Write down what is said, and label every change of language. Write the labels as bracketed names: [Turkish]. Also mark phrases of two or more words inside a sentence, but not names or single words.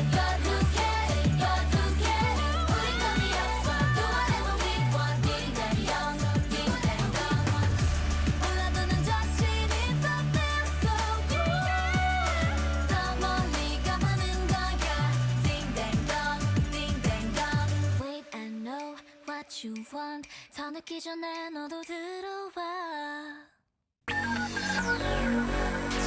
[English] You're too kid You're too kid [Korean] 우린 감이 없어 [English] Do whatever we want Ding dang dong Ding dang dong [Korean] 몰라도 난 자신 있어 [English] Feel so cool [Korean] 더 멀리 가보는 거야 [English] Ding dang dong Ding dang dong Wait I know what you want [Korean] 더 늦기 전에 너도 들어와